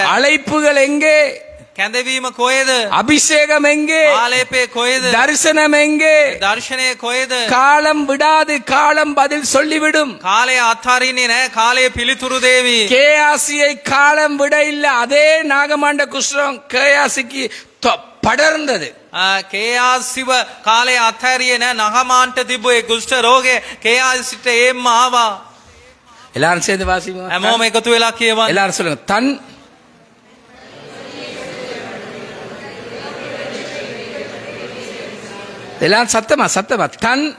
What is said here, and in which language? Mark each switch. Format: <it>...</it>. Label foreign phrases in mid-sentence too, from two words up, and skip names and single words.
<ta>அழைப்புகள் எங்கே?</ta> <si>කැඳවීම කොහෙද?</si> <ta>அபிஷேகம் எங்கே?</ta> <si>ආලේපේ කොහෙද?</si> <ta>தரிசனம் எங்கே?</ta> <si>දර්ශනය කොහෙද?</si> <ta>காலம் விடாது, காலம் பதில் சொல்லிவிடும்.</ta> <si>කාලය අත්හරින්නේ නැහැ. කාලය පිළිතුරු දේවි.</si> <ta>கேயாசியை காலம் விட இல்ல, அதே நாகமாண்ட குஷ்டம் கேயாசிக்கு படர்ந்தது.</ta> <si>කේයාසිව කාලය අත්හැරියේ නැහැ. නහමාන්ට තිබ්බ ඒ කුෂ්ඨ රෝගේ කේයාසිට එම්ම ආවා.</si> <ta>எல்லாரும் சேர்ந்து வாசிங்க.</ta> <si>හැමෝම එකතු වෙලා කියවන්න.</si> <ta>எல்லாரும் சொல்லுங்க. தன் எல்லாரும் சத்தமா சத்தமா. தன்</ta>